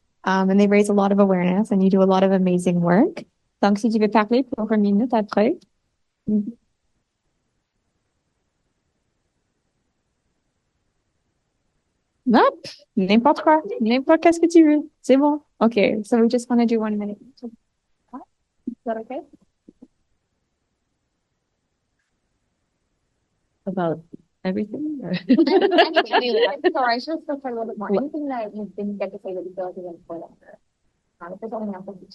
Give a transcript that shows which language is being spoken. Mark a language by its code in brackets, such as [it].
[en] And they raise a lot of awareness, and you do a lot of amazing work. [fr] Donc, si tu veux parler pour 1 minute après. Nope. N'importe quoi. N'importe qu'est-ce que tu veux. C'est bon. Okay. [en] So we just want to do 1 minute. Is that okay? About everything? Sorry, I should have spoken a little bit more. Anything that you didn't get to say that you feel like is important. If there's anything else